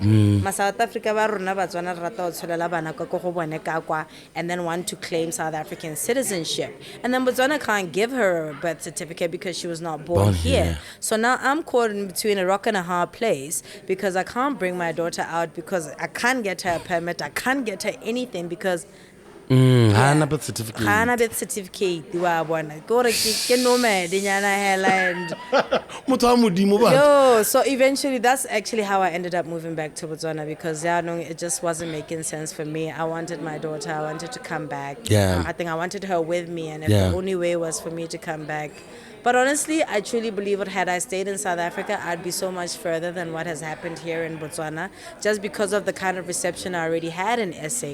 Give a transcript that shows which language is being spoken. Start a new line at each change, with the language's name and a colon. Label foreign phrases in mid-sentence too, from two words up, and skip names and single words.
English: South Africa Batswana and then want to claim South African citizenship. And then Botswana can't give her a birth certificate because she was not born here. So now I'm caught in between a rock and a hard place because I can't bring my daughter out because I can't get her a permit. I can't get her anything because Hana birth certificate. Hana birth certificate.
Tswana: Wa bona. Gore ke nomad nyana hela
English: and yo, so eventually that's actually how I ended up moving back to Botswana, because it just wasn't making sense for me. I wanted my daughter, I wanted to come back. Yeah. I think I wanted her with me, and if the only way was for me to come back. But honestly, I truly believe that had I stayed in South Africa, I'd be so much further than what has happened here in Botswana, just because of the kind of reception I already had in SA.